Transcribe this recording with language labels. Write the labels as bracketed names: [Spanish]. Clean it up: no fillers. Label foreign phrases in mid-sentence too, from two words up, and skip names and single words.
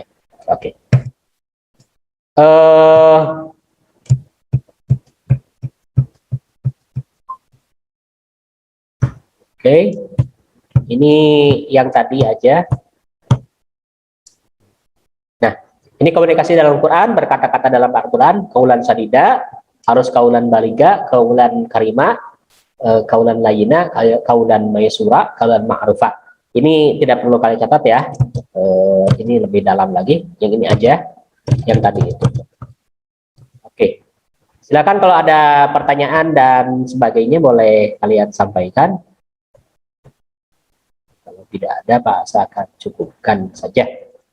[Indonesian] Oke. Oke. Ini yang tadi aja. Nah, ini komunikasi dalam Al-Quran, berkata-kata dalam Al-Quran, [Arabic] قولا سديدا, [Indonesian] harus [Arabic] قولا بليغا قولا كريما قولا لينا قولا ميسورا قولا معروفا. [Indonesian] Ini tidak perlu kalian catat ya. Ini lebih dalam lagi. Yang ini aja, yang tadi itu. Oke. Silakan kalau ada pertanyaan dan sebagainya boleh kalian sampaikan. Kalau tidak ada, Pak, saya akan cukupkan saja. Alhamdulillahirrahmanirrahim.